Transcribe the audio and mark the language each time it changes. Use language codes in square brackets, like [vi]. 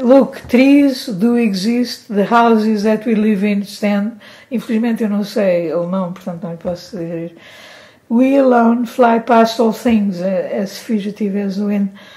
[en] Look, trees do exist, the houses that we live in stand. [pt] Infelizmente eu não sei alemão, portanto não lhe posso dizer. [en] We alone fly past all things, as fugitive as the wind.